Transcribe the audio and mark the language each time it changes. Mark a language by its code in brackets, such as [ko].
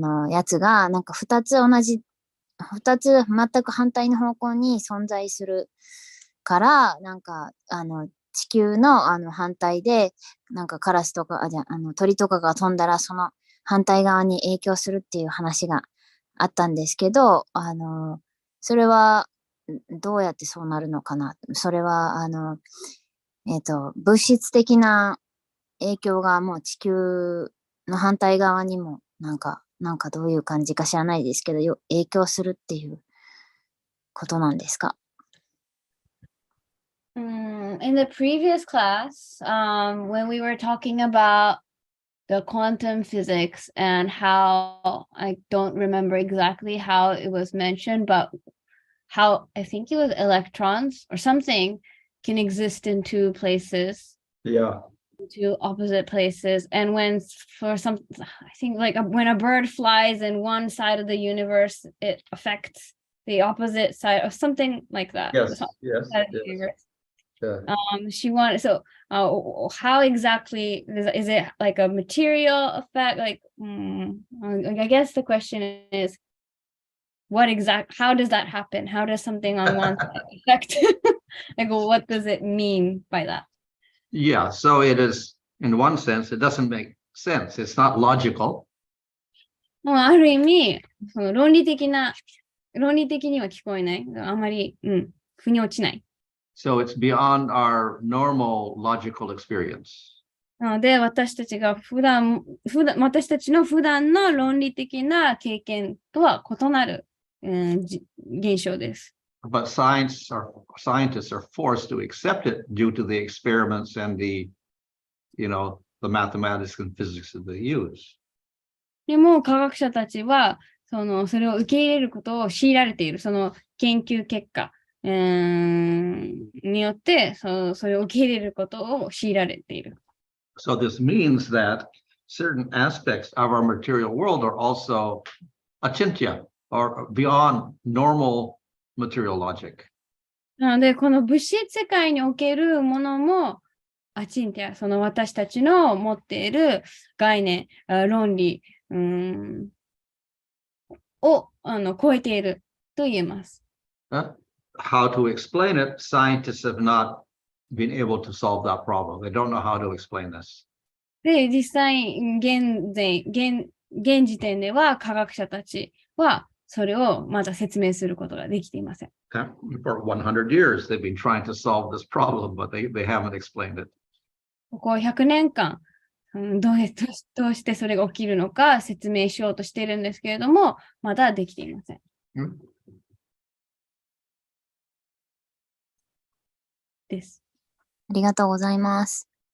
[ja] やつが、なんか二つ全く反対の方向に存在するから、なんか、地球の反対で、なんかカラスとか、鳥とかが飛んだら、その反対側に影響するっていう話があったんですけど、それはどうやってそうなるのかな。それは、物質的な影響がもう地球の反対側にも、なんかどういう感じか知らないですけど、影響するっていうことなんですか [en] ？In the previous class, when we were talking about the quantum physics and how, I don't remember exactly how it was mentioned, but how I think it was electrons or something can exist in two places, Yeah. two opposite places. And when for some, I think like when a bird flies in one side of the universe, it affects the opposite side or something like that. Yes, So- yes, side of the yes. universe. Yeah. She wanted, so how exactly is it like a material effect? Like, I guess the question is, how does that happen? How does something on one side affect? Like, what does it mean by that? Yeah, so it is, in one sense, it doesn't make sense. It's not logical. [ja] もうある意味、その論理的には聞こえない。あまり、腑に落ちない。 [en] So it's beyond our normal logical experience. [ja] なので、私たちの普段の論理的な経験とは異なる、現象です。 [en] But scientists are forced to accept it due to the experiments and the mathematics and physics that they use. [ja] でも、科学者たちは、それを受け入れることを強いられている、その研究結果、によって、それを受け入れることを強いられている。 [en] So this means that certain aspects of our material world are also achintya, or beyond normal material logic. [ja] なので、この物質世界におけるものも、アチンティア、その私たちの持っている概念、論理、を超えていると言えます。 [en] How to explain it, scientists have not been able to solve that problem. They don't know how to explain this. [ja] で、実際、現時点では科学者たちはそれをまだ説明することができていません。 [en] For 100 years, they've been trying to solve this problem, but they haven't explained it. [ja] ここ100年間、どうしてそれが起きるのか説明しようとしているんですけれども、まだできていません。です。ありがとうございます。